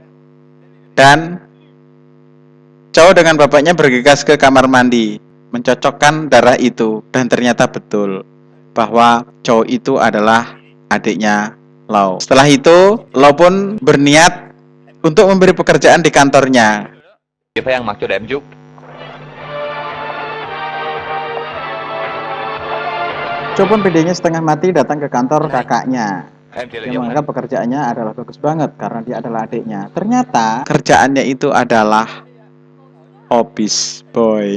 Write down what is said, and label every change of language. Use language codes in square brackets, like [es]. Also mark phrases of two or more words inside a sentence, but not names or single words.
[id] Dan Chow dengan bapaknya bergegas ke kamar mandi, mencocokkan darah itu, dan ternyata betul bahwa Chow itu adalah adiknya Lau. Setelah itu, Lau pun berniat untuk memberi pekerjaan di kantornya. [vi] Phải ăn mặc cho đẹp chút. [id] Chow pun pedenya setengah mati datang ke kantor kakaknya. Dia menganggap pekerjaannya adalah bagus banget karena dia adalah adiknya. Ternyata kerjaannya itu adalah [en] office boy.